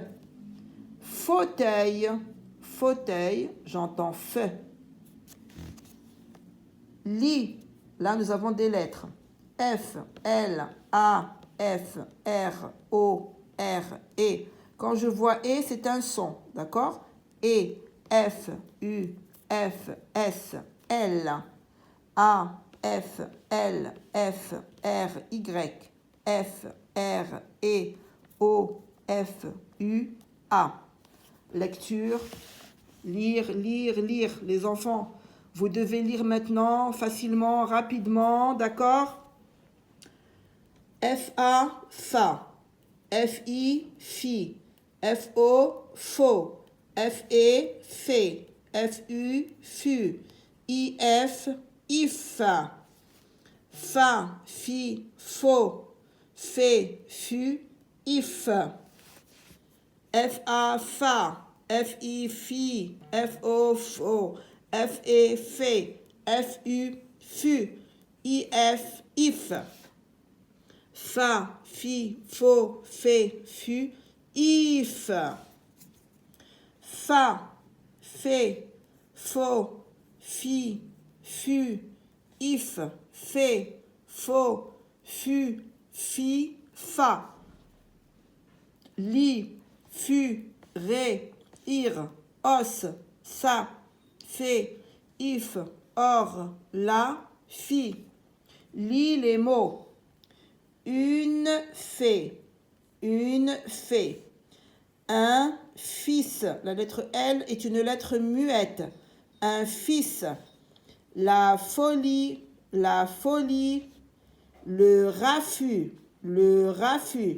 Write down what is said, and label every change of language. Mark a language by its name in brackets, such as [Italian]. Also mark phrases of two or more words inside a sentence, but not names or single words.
[French] Fauteuil, fauteuil, j'entends feu. Lit, là nous avons des lettres. F, L, A, F, R, O, R, E. Quand je vois E, c'est un son, d'accord? E, F, U, F, S, L, A, F, L, F, R, Y, F, R, E, O, F, U, A. Lecture, lire, lire, lire. Les enfants, vous devez lire maintenant, facilement, rapidement, d'accord? F-A, fa. F-I, fi. F-O, faux. F-E, fait. F-U, fu. I-F, if. Fa, fi, faux. Fait, fu, if. F-A, fa. F-I, fi. F-O, faux. F-E, fait. F-U, fu. I-F, if. Fa, fi, faux, fait, fu, if, fa, fait, faux, fi, fu, if, fait, faux, fu, fi, fa. Li, fu, ré, ir, os, ça, fait, if, or, la, fi. Lis les mots. Une fée, une fée. Un fils, la lettre L est une lettre muette. Un fils. La folie, le raffut, le raffut.